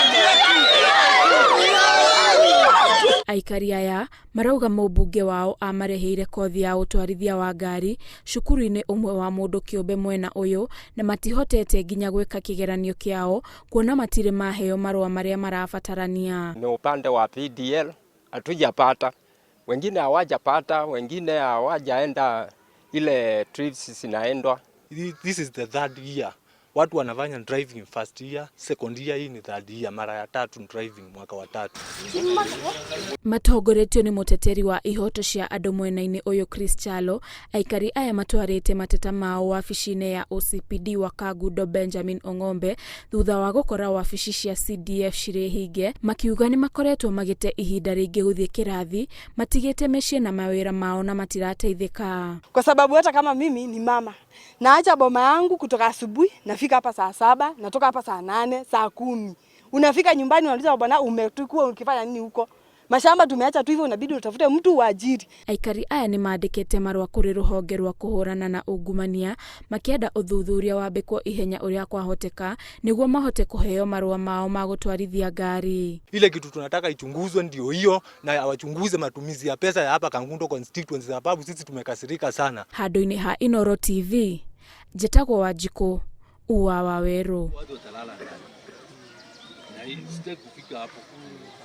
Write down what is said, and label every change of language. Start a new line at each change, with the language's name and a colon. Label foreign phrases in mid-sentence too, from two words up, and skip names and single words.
Kikuyu: Aikari aya marauga Mumbunge wao amarihire kothi ya utwarithia wa ngari cukuru-ini umwe wa mundu kiumbe mwena uyu na matihotete nginya gwika kigeranio kiao kuona matiri maheo marua maria marabatarania.
Swahili: Ni upande wa PDL hatujapata, wengine hawajapata, wengine hawajaenda ile trips zinaendwa.
English: This is the third year.
Swahili: Watu wanafanya
English: driving first year, second year,
Swahili: hii ni
English: third year,
Swahili: mara ya tatu driving mwaka wa tatu.
Kikuyu: Matongoretio ni muteteri wa ihoto cia andu mwena-ini uyu Chalo, Aikari aya matwarite mateta mao wabici-ini ya OCPD wa Kangundo Benjamin Ong'ombe thutha wa gukora wabici cia CDF cire hinge, makiuga ni makoretwo magite ihinda ringi guthie kirathi, matigite mecii na mawira mao na matirateithika.
Swahili: Kwa sababu hata kama mimi ni mama, naacha boma yangu kutoka asubuhi, nafika hapa saa 7, natoka hapa saa 8, saa 10. Unafika nyumbani unauliza bwana umetukua ukifanya nini huko? Mashamba tumeacha tu hivyo, unabidi utafute mtu uajiri.
Kikuyu: Aikari aya ni maandikite marua kuri ruhonge rwa kuhurana na ungumania makienda uthuthuria wambikwo ihenya uria kwahoteka niguo mahote kuheo marua mao ma gutwarithia ngari.
Swahili: Ile kitu tunataka ichunguzwe ndio hiyo, na wachunguze matumizi ya pesa ya hapa Kangundo constituency, sababu sisi tumekasirika sana.
Kikuyu: Handu-ini ha Inoro TV, Jetagwo Wanjiku, Uwa wa Weru.
Swahili: Watu watalala ndani. Na hii sitaki kufika hapo.